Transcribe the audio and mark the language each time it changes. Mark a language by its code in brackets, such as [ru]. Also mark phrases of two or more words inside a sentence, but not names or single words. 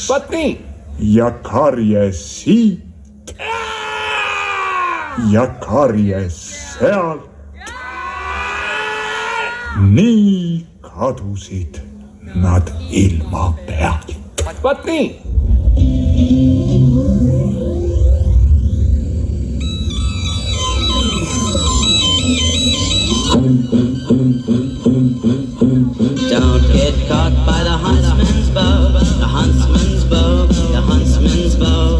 [et] Vaat nii. Ja karjes siit ja karjes sealt. Nii kadusid nad ilma pealt. Vaat nii. [en] Don't get caught by the huntsman's bow, the huntsman's bow, the huntsman's bow.